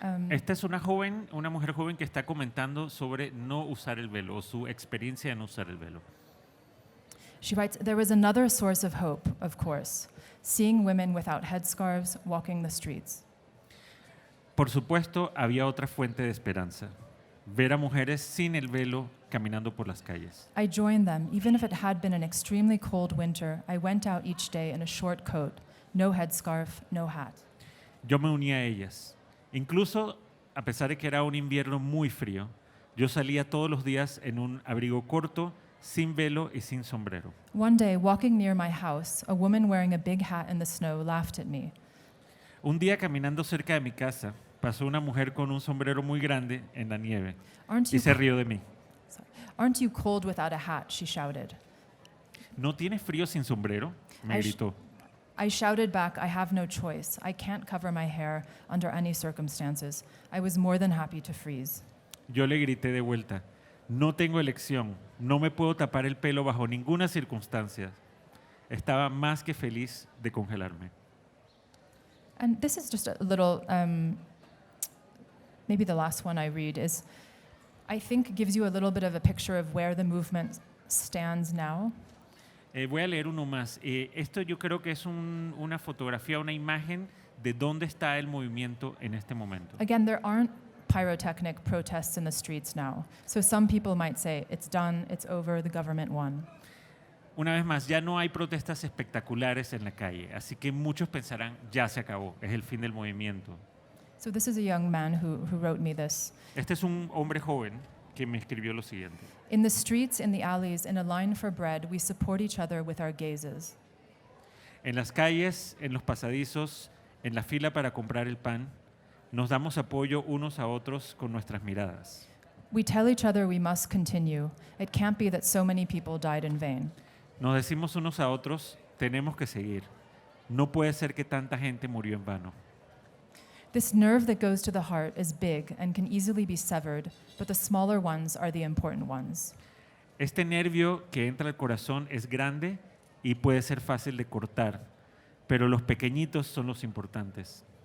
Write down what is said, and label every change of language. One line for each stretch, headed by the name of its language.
Spanish: Esta es una mujer joven que está comentando sobre no usar el velo o su experiencia de no usar el velo.
English: She writes, "There was another source of hope, of course, seeing women without headscarves walking the streets.
Spanish: Por supuesto, había otra fuente de esperanza, ver a mujeres sin el velo caminando por las calles.
English: I joined them, even if it had been an extremely cold winter. I went out each day in a short coat, no headscarf, no hat."
Spanish: Yo me uní a ellas. Incluso, a pesar de que era un invierno muy frío, yo salía todos los días en un abrigo corto, sin velo y sin sombrero.
English: One day, walking near my house, a woman wearing a big hat in the snow laughed at me.
Spanish: Un día caminando cerca de mi casa, pasó una mujer con un sombrero muy grande en la nieve
English: Aren't
Spanish: y
English: you,
Spanish: se rió de mí.
English: aren't you cold without a hat? She shouted.
Spanish: ¿No tienes frío sin sombrero?, me Ay, gritó.
English: I shouted back, "I have no choice. I can't cover my hair under any circumstances. I was more than happy to freeze."
Spanish: Yo le grité de vuelta, no tengo elección, no me puedo tapar el pelo bajo ninguna circunstancia. Estaba más que feliz de congelarme.
English: And this is just a little, maybe the last one I read is, I think gives you a little bit of a picture of where the movement stands now.
Spanish: Voy a leer uno más. Esto yo creo que es una fotografía, una imagen de dónde está el movimiento en este momento.
English: Again, there aren't pyrotechnic protests in the streets now. So some people might say, it's done, it's over, the government won.
Spanish: Una vez más, ya no hay protestas espectaculares en la calle, así que muchos pensarán, ya se acabó, es el fin del movimiento.
English: So this is a young man who wrote me this.
Spanish: Este es un hombre joven que me escribió lo siguiente.
English: "In the streets, in the alleys, in a line for bread, we support each other with our gazes.
Spanish: En las calles, en los pasadizos, en la fila para comprar el pan, nos damos apoyo unos a otros con nuestras miradas.
English: We tell each other we must continue. It can't be that so many people died in vain."
Spanish: Nos decimos unos a otros, tenemos que seguir. No puede ser que tanta gente murió en vano.
English: This nerve that goes to the heart is big and can easily be severed, but the smaller ones are the important ones.
Spanish: Este nervio que entra al corazón es grande y puede ser fácil de cortar, pero los pequeñitos son los importantes.